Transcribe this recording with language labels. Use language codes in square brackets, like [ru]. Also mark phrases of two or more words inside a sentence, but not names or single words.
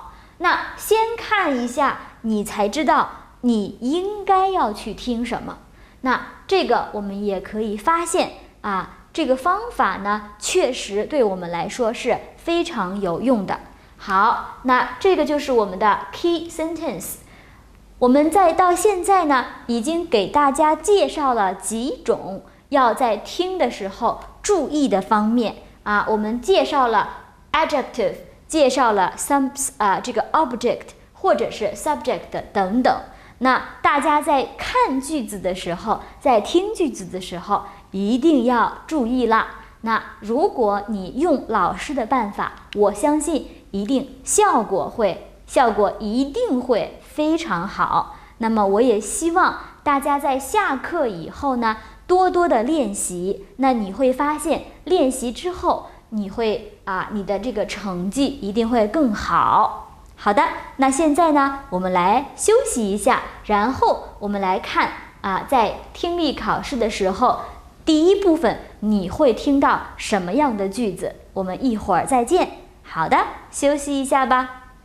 [zh] 那先看一下，你才知道你應該要去听什麼。那這個我們也可以發現啊，這個方法呢，確實對我們來說是非常有用的。好，那這個就是我們的 [en] key sentence。 [zh] 我們到現在呢，已經給大家介紹了幾種要在聽的時候注意的方面啊。我們介紹了 adjective， 介紹了這個 object 或者是 subject 等等。那大家在看句子的時候，在聽句子的時候，一定要注意了。那如果你用老師的辦法，我相信效果一定會非常好。那麼我也希望大家在下課以後呢，多多的練習。那你會發現，練習之後，你的這個成績一定會更好。好的，那現在呢，我們來休息一下，然後我們來看在聽力考試的時候，第一部分你會聽到什麼樣的句子？我們一會兒再見。好的，休息一下吧。